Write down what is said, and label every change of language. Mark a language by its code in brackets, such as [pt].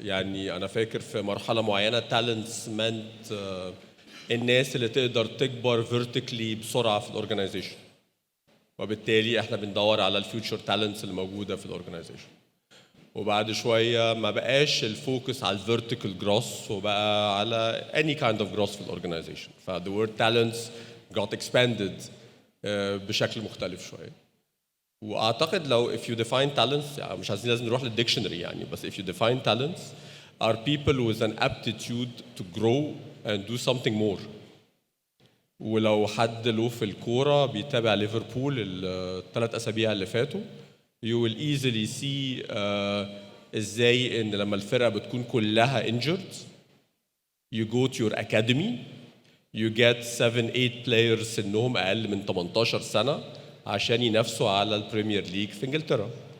[ar] يعني انا فاكر في مرحله معينه [en] talents meant [ar] الناس اللي تقدر تكبر vertically بسرعه في الاورجنايزيشن، وبالتالي احنا بندور على الفيوتشر تالنتس اللي موجوده في الاورجنايزيشن. وبعد شويه ما بقاش الفوكس على الفيرتيكال جروث وبقى على [en] any kind of growth [ar] في الاورجنايزيشن. [en] ف the word talents got expanded [ar] بشكل مختلف شويه. واعتقد لو [en] if you define talents، [ar] يعني مش عايزين لازم نروح للديكشنري يعني، بس [en] if you define talents are people with an aptitude to grow and do something more. [ar] ولو حد له في الكوره بيتابع ليفربول الثلاث اسابيع اللي فاتوا [en] you will easily see [ar] ازاي ان لما الفرقه بتكون كلها [en] injured you go to your academy you get 7-8 players [ar] سنهم اقل من 18 سنه عشان ينافسوا على البريمير ليج في انجلترا.